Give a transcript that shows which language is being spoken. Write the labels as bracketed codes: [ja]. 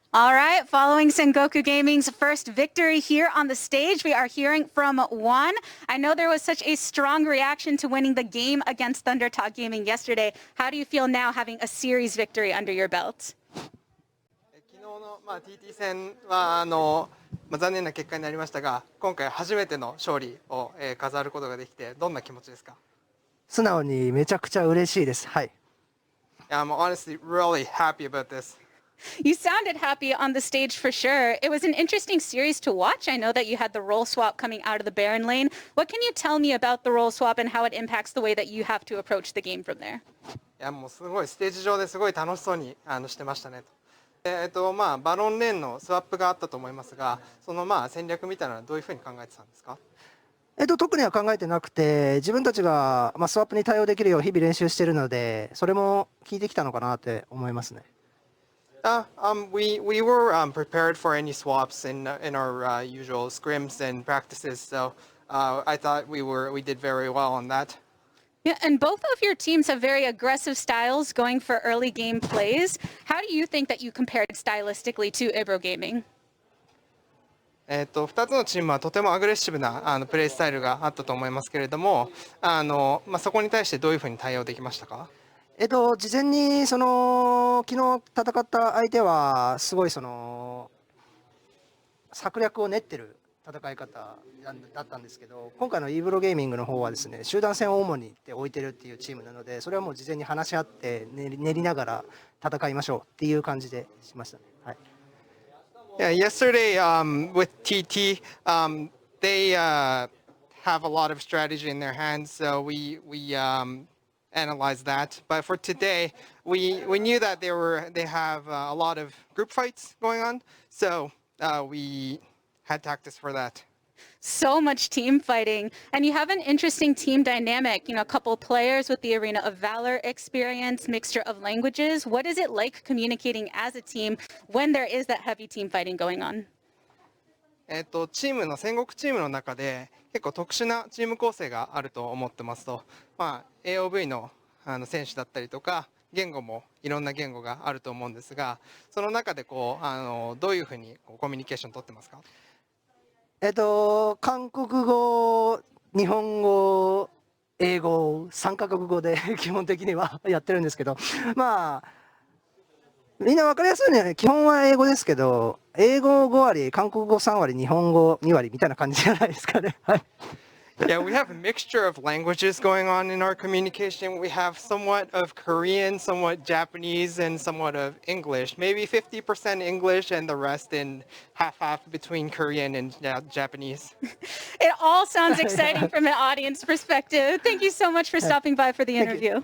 [en] All right, following Sengoku Gaming's first victory here on the stage, we are hearing from Juan. I know there was such a strong reaction to winning the game against Thundertalk Gaming yesterday. How do you feel now having a series victory under your belt? [ja] 昨日のTT 戦は残念な結果になりましたが、今回初めての勝利を飾ることができてどんな気持ちですか？素直にめちゃくちゃ嬉しいです。はい。 [en] I'm honestly really happy about this. You sounded happy on the stage for sure. It was an interesting series to watch. I know that you had the role swap coming out of the Baron lane. What can you tell me about the role swap and how it impacts the way that you have to approach the game from there? [ja] いやもうすごいステージ上ですごい楽しそうにしてましたねと。バロンレーンのスワップがあったと思いますが、その戦略みたいなのはどういうふうに考えてたんですか？特には考えてなくて、自分たちがスワップに対応できるよう日々練習しているので、それも効いてきたのかなって思いますね。 [en] We were prepared for any swaps in our usual scrims and practices, so I thought we did very well on that. Yeah, and both of your teams have very aggressive styles going for early game plays. How do you think that you compared stylistically to Ibro Gaming? [ja] 2つのチームはとてもアグレッシブなプレースタイルがあったと思いますけれども、そこに対してどういうふうに対応できましたか？事前に昨日戦った相手はすごい策略を練ってる戦い方だったんですけど、今回のイーブロゲーミングの方はですね、集団戦を主に置いてるっていうチームなので、それはもう事前に話し合って練りながら戦いましょうっていう感じでしましたね。はい。 [en] Yeah, yesterday with TT, they have a lot of strategy in their hands, so we analyze that. But for today, we knew that they have a lot of group fights going on, so we had tactics for that. So much team fighting, and you have an interesting team dynamic. You know, a couple players with the Arena of Valor experience, mixture of languages. What is it like communicating as a team when there is that heavy team fighting going on? [ja] チームの戦国チームの中で結構特殊なチーム構成があると思ってますと、AOV の選手だったりとか言語もいろんな言語があると思うんですが、その中でどういうふうにコミュニケーション取ってますか？韓国語、日本語、英語、3カ国語で基本的にはやってるんですけど、みんな分かりやすいね。基本は英語ですけど、英語5割、韓国語3割、日本語2割みたいな感じじゃないですかね。はい。 [en] Yeah, we have a mixture of languages going on in our communication. We have somewhat of Korean, somewhat Japanese, and somewhat of English. Maybe 50% English and the rest in half-half between Korean and Japanese. It all sounds exciting from an audience perspective. Thank you so much for stopping by for the interview.